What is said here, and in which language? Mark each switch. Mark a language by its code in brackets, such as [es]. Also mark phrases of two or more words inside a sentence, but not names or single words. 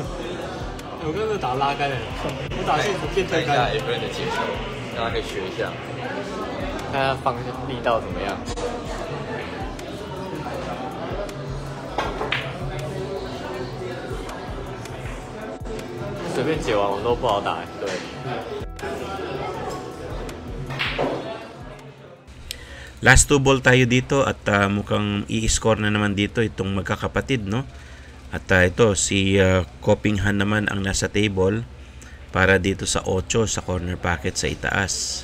[zh] 我刚刚打拉杆了，我打线变推看一下杆。 Efren 的接球，让他可以学一下。看他放力道怎么样。随便解完我都不好打，对。 [en] Last 2 ball [tl] tayo dito at mukhang i-score na naman dito itong magkakapatid, no? At ito si Coppingham naman ang nasa table para dito sa 8 sa [en] corner pocket [tl] sa itaas.